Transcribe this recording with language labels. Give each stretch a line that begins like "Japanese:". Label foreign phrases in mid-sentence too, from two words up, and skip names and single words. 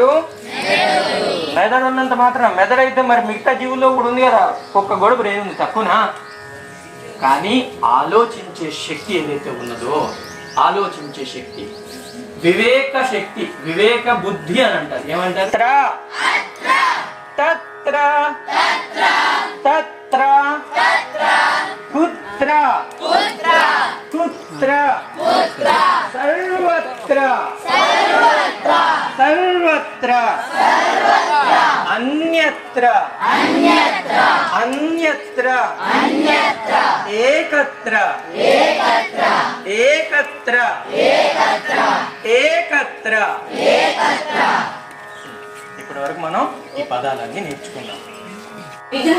Telugu: మెదడు ఉన్నంత మాత్రం. మెదడు అయితే మరి మిగతా జీవుల్లో కూడా ఉంది కదా, ఒక్క గొడవ ఏముంది, తక్కువనా? కానీ ఆలోచించే శక్తి ఏదైతే ఉన్నదో, ఆలోచించే శక్తి, వివేక శక్తి, వివేక బుద్ధి అని అంటారు. ఏమంటారు?
Sanskrit: తత్ర తత్ర కుత్ర కుత్ర సర్వత్ర సర్వత్ర అన్యత్ర అన్యత్ర ఏకత్ర ఏకత్ర ఏకత్ర.
Telugu: ఇప్పటి వరకు మనం ఈ పదాలన్నీ నేర్చుకున్నాం.